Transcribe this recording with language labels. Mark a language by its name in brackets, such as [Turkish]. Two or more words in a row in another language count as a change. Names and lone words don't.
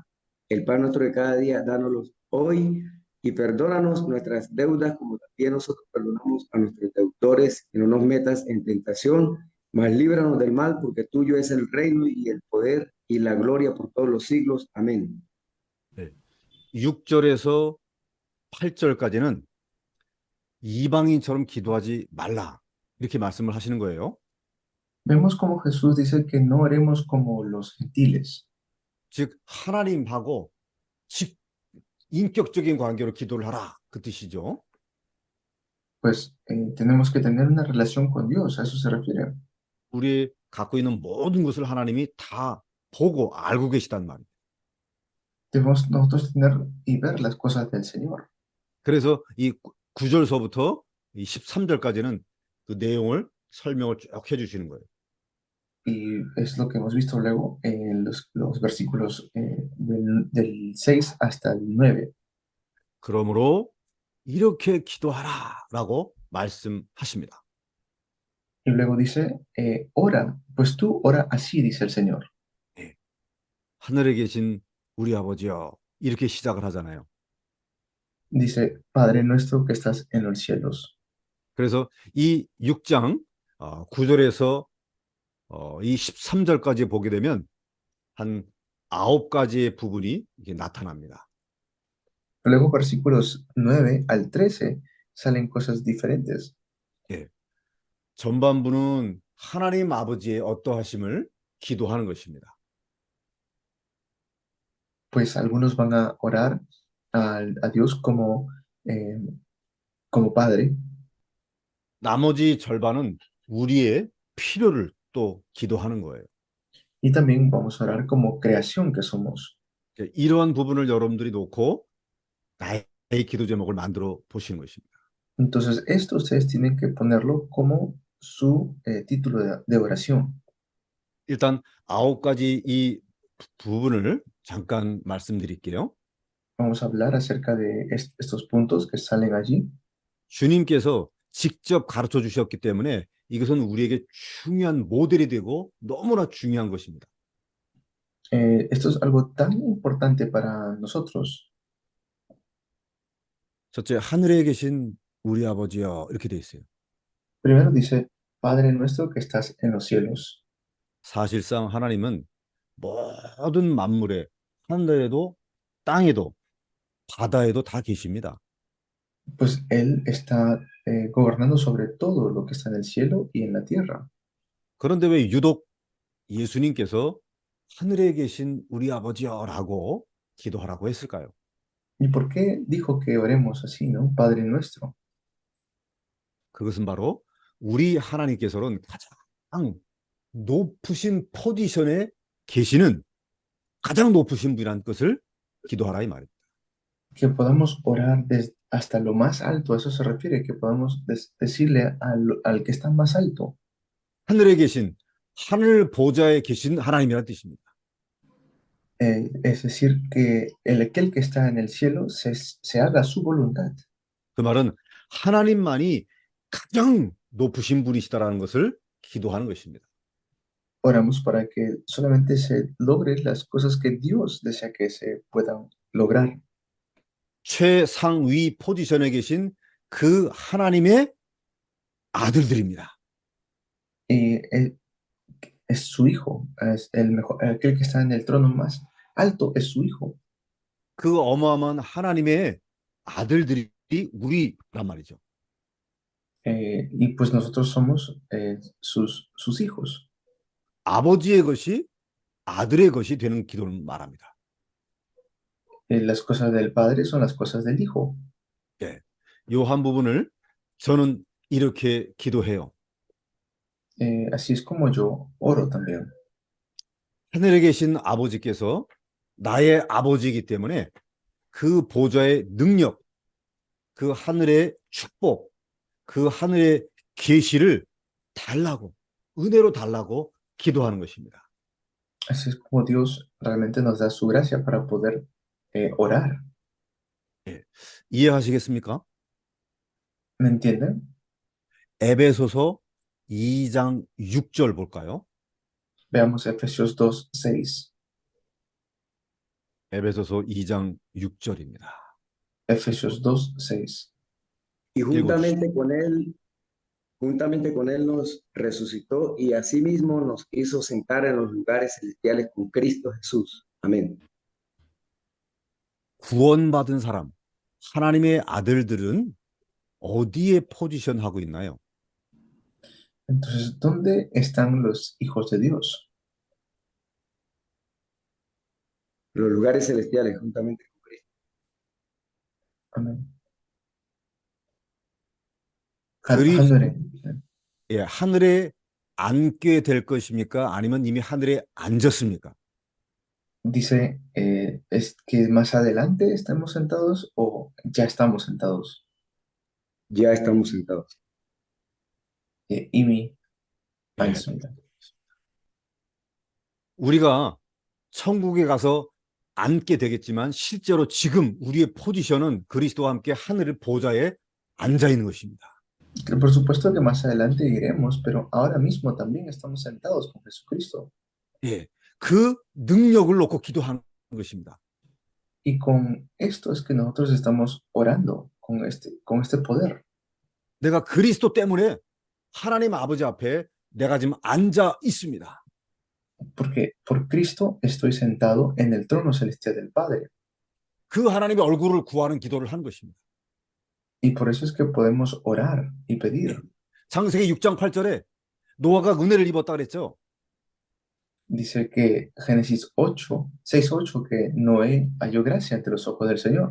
[Spanish] El pan nuestro de cada día, dánoslo hoy, y perdónanos nuestras deudas como también nosotros perdonamos a nuestros deudores, y no nos metas en tentación, mas líbranos del mal, porque tuyo es el reino y el poder y la gloria por todos los siglos. Amén. [Korean] 6절에서 8절까지는 이방인처럼 기도하지 말라 이렇게 말씀을 하시는 거예요. [Spanish] Vemos como Jesús dice que no oremos como los gentiles. [Korean] 즉 하나님하고 인격적인 관계로 기도를 하라 그 뜻이죠. [Spanish] Pues tenemos que tener una relación con Dios, a eso se refiere. [Korean] 우리 갖고 있는 모든 것을 하나님이 다 보고 알고 계시단 말이에요. [Spanish] Debemos nosotros tener y ver las cosas del Señor. [Korean] 그래서 이 9절서부터 이 13절까지는 그 내용을 설명을 쭉 해주시는 거예요. [Spanish] Y es lo que hemos visto luego en los versículos del 6 hasta el 9. [Korean] 그러므로 이렇게 기도하라라고 말씀하십니다. [Spanish] Y luego dice, ora, pues tú ora así, dice el Señor. [Korean] 하늘에 계신 우리 아버지여 이렇게 시작을 하잖아요. [Spanish] Dice, Padre nuestro que estás en los cielos. [Korean] 그래서 이 6장 9절에서 이 13절까지 보게 되면 한 9가지의 부분이 이게 나타납니다. [Spanish] Luego, versículos 9 al 13 salen cosas diferentes. [Korean] 예. 전반부는 하나님 아버지의 어떠하심을 기도하는 것입니다. [Spanish] Pues algunos van a orar a Dios como Padre, [Korean] 나머지 절반은 우리의 필요를 또 기도하는 거예요. [Spanish] y también vamos a orar como creación que somos. [Korean] 이러한 부분을 여러분들이 놓고 나의 기도 제목을 만들어 보시는 것입니다. [Spanish] Entonces, esto ustedes tienen que ponerlo como su título de oración. [Korean] 일단 9가지 이 부분을 잠깐 말씀드릴게요. [Spanish] Vamos a hablar acerca de estos puntos que salen allí. [Korean] 주님께서 직접 가르쳐 주셨기 때문에 이것은 우리에게 중요한 모델이 되고 너무나 중요한 것입니다. [Spanish] Esto es algo tan importante para nosotros. [Korean] 첫째, 하늘에 계신 우리 아버지여 이렇게 돼 있어요. [Spanish] Primero dice, Padre nuestro que estás en los cielos. [Korean] 사실상 하나님은 모든 만물에 하늘에도 땅에도 바다에도 다 계십니다. [Spanish] Pues Él está gobernando sobre todo lo que está en el cielo y en la tierra. [Korean] 그런데 왜 유독 예수님께서 하늘에 계신 우리 아버지여라고 기도하라고 했을까요? [Spanish] ¿Y por qué dijo que oremos así, no? Padre nuestro. [Korean] 그것은 바로 우리 하나님께서는 가장 높으신 포지션에 계시는 가장 높으신 분이라는 것을 기도하라 이 말입니다. [Spanish] Que podamos orar hasta lo más alto, a eso se refiere, que podamos decirle al que está más alto. [Korean] 하늘에 계신 하늘 보좌에 계신 하나님이라는 뜻입니다. [Spanish] Es decir, que aquel que está en el cielo se haga su voluntad. [Korean] 그 말은 하나님만이 가장 높으신 분이시다라는 것을 기도하는 것입니다. [Spanish] Oramos para que solamente se logren las cosas que Dios desea que se puedan lograr. [Korean] 최상위 포지션에 계신 그 하나님의 아들들입니다. [Spanish] Y es su hijo, es el mejor, aquel que está en el trono más alto es su hijo. [Korean] 그 어마어마한 하나님의 아들들이 우리란 말이죠. [Spanish] Y pues nosotros somos sus hijos. [Korean] 아버지의 것이 아들의 것이 되는 기도를 말합니다. [Spanish] Las cosas del Padre son las cosas del Hijo. [Korean] 예, 요 한 부분을 저는 이렇게 기도해요. [Spanish] Así es como yo oro también. [Korean] 하늘에 계신 아버지께서 나의 아버지이기 때문에 그 보좌의 능력, 그 하늘의 축복, 그 하늘의 계시를 달라고, 은혜로 달라고 기도하는 것입니다. [Spanish] Así es como Dios realmente nos da su gracia para poder orar. [Korean] 예, 이해하시겠습니까? [Spanish] ¿Me entienden? [Korean] 에베소서 2장 6절 볼까요? [Spanish] Veamos Efesios 2:6. [Korean] 에베소서 2장 6절입니다. [Spanish] Efesios 2:6. Y juntamente con él nos resucitó y asimismo nos hizo sentar en los lugares celestiales con Cristo Jesús. Amén. [Korean] 구원받은 사람, 하나님의 아들들은 어디에 포지션하고 있나요? [Spanish] Entonces, ¿dónde están los hijos de Dios? Los lugares celestiales juntamente con Cristo. Amén. [Korean] 그리- 하늘에. 예, 하늘에 앉게 될 것입니까? 아니면 이미 하늘에 앉았습니까? Dice, ¿es que más adelante estemos sentados o ya estamos sentados? Ya estamos sentados. 이미 예, 앉습니다. 우리가 천국에 가서 앉게 되겠지만 실제로 지금 우리의 포지션은 그리스도와 함께 하늘의 보좌에 앉아 있는 것입니다. [Spanish] Por supuesto que más adelante iremos, pero ahora mismo también estamos sentados con Jesucristo. [Korean] 예, 그 능력을 놓고 기도하는 것입니다. [Spanish] Y con esto es que nosotros estamos orando con este poder. [Korean] 내가 그리스도 때문에 하나님 아버지 앞에 내가 지금 앉아 있습니다. [Spanish] Porque por Cristo estoy sentado en el trono celestial del Padre. [Korean] 그 하나님의 얼굴을 구하는 기도를 한 것입니다. [Spanish] Y por eso es que podemos orar y pedir. [Korean] 창세기 6장 8절에 노아가 은혜를 입었다 그랬죠. [Spanish] Dice que Génesis 8, 6:8, que Noé halló gracia ante los ojos del Señor.